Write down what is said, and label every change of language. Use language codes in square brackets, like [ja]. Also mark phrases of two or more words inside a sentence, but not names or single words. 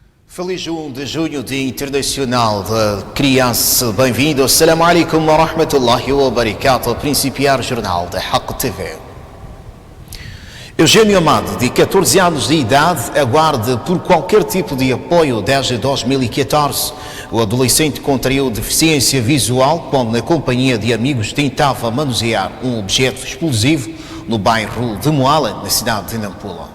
[pt] Feliz 1 de junho, Dia Internacional da Criança. Bem-vindo. [ar] السلام عليكم ورحمة الله وبركاته. [pt] A principiar o jornal da Haqq TV. Eugênio Amado, de 14 anos de idade, aguarda por qualquer tipo de apoio desde 2014. O adolescente contraiu deficiência visual quando, na companhia de amigos, tentava manusear um objeto explosivo no bairro de Moala, na cidade de Nampula.